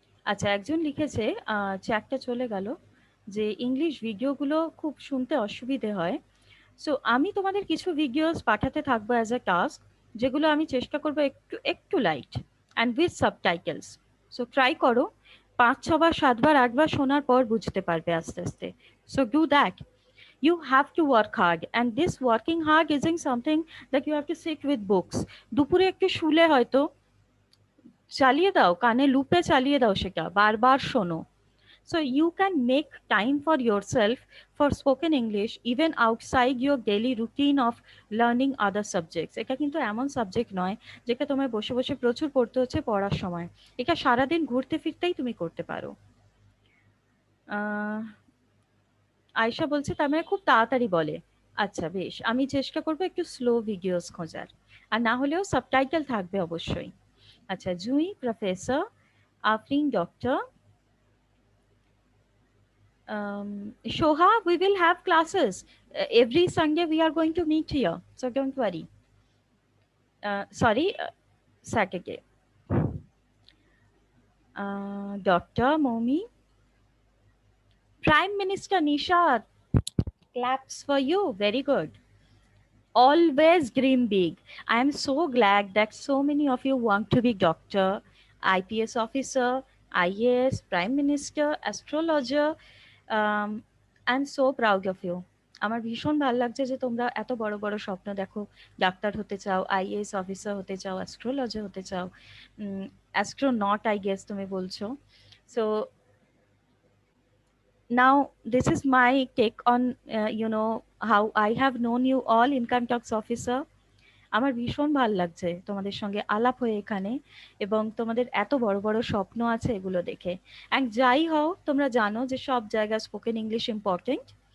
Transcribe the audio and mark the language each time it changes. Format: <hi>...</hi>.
<bn>আচ্ছা, একজন লিখেছে, চ্যাটটা চলে গেল, যে ইংলিশ ভিডিওগুলো খুব শুনতে অসুবিধে হয়। সো আমি তোমাদের কিছু ভিডিওস পাঠাতে থাকবো</bn> <en>as a task,</en> <bn>যেগুলো আমি চেষ্টা করবো একটু একটু</bn> <en>Light and with subtitles.</en> <bn>So try করো, 5-6 বার 7 বার 8 বার শোনার পর বুঝতে পারবে আস্তে আস্তে।</bn> <en>So do that. You have to work hard, and this working hard isn't something that you have to sit with books.</en> <bn>দুপুরে একটু শুলে হয়তো চালিয়ে দাও, কানে লুপে চালিয়ে দাও, সেটা বারবার শোনো।</bn> <en>So you can make time for yourself for spoken English even outside your daily routine of learning other subjects.</en> <bn>এটা কিন্তু এমন সাবজেক্ট নয় যেটা তোমায় বসে বসে প্রচুর পড়তে হচ্ছে পড়ার সময়। এটা সারাদিন ঘুরতে ফিরতেই তুমি করতে পারো। আয়শা বলছে তার মানে খুব তাড়াতাড়ি বলে। আচ্ছা বেশ, আমি চেষ্টা করবো একটু স্লো ভিডিওস খোঁজার, আর না হলেও সাবটাইটেল থাকবে অবশ্যই।</bn> <en>আচ্ছা, Jui professor, Afrin doctor, Shoha, we will have classes. Every Sunday we are going to meet here, so don't worry. Sorry, Saturday. Dr. Momi, Prime Minister Nishad, claps for you. Very good. Always dream big. I am so glad that so many of you want to be doctor, IPS officer, IAS, Prime Minister, astrologer. I'm so proud of you.</en> <bn>আমার ভীষণ ভালো লাগছে যে তোমরা এত বড় বড় স্বপ্ন দেখো, ডাক্তার হতে চাও, আইএএস অফিসার হতে চাও, অ্যাস্ট্রোলজার হতে চাও,</bn> <en>astronaut I guess</en> <bn>তুমি বলছো।</bn> <en>So now this is my take on how I have known you all, income tax officer.</en> <bn>আমার ভীষণ ভালো লাগছে তোমাদের সঙ্গে আলাপ হয়ে এখানে, এবং তোমাদের এত বড় বড় স্বপ্ন আছে এগুলো দেখে। অ্যান্ড যাই হও, তোমরা জানো যে সব জায়গায় স্পোকেন ইংলিশ ইম্পর্টেন্ট।</bn>